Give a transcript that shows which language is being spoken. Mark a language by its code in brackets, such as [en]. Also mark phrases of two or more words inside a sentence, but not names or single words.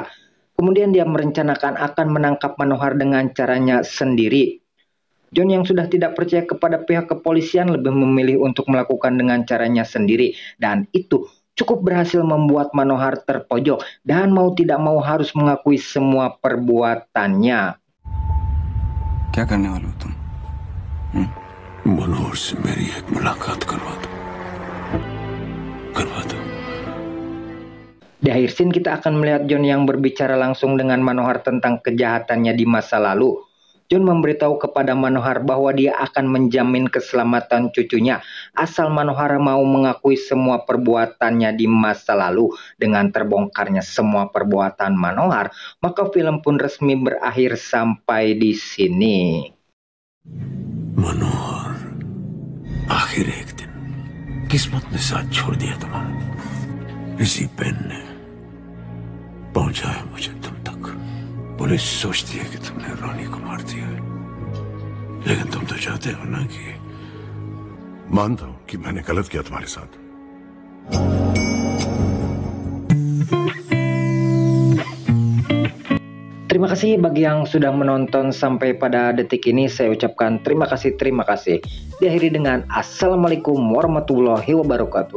[id] Kemudian dia merencanakan akan menangkap Manohar dengan caranya sendiri. John yang sudah tidak percaya kepada pihak kepolisian lebih memilih untuk melakukan dengan caranya sendiri, dan itu cukup berhasil membuat Manohar terpojok dan mau tidak mau harus mengakui semua perbuatannya. [hi] क्या करने वाले हो तुम? मनोहर से मेरी एक मुलाकात करवा दो। [id] Di akhir scene kita akan melihat John yang berbicara langsung dengan Manohar tentang kejahatannya di masa lalu. John memberitahu kepada Manohar bahwa dia akan menjamin keselamatan cucunya asal Manohar mau mengakui semua perbuatannya di masa lalu. Dengan terbongkarnya semua perbuatan Manohar, maka film pun resmi berakhir sampai di sini. [hi] मनोहर, आखिर एक दिन किस्मत ने साथ छोड़ दिया तुम्हारा। इसी पेन ने पहुंचाया मुझे तुम तक। पुलिस सोचती है कि तुमने रानी को मार दिया है, लेकिन तुम तो चाहते हो ना कि मानता हूं कि मैंने गलत किया तुम्हारे साथ। [id] Terima kasih bagi yang sudah menonton sampai pada detik ini. Saya ucapkan terima kasih. Diakhiri dengan [ar] السلام عليكم ورحمة الله وبركاته.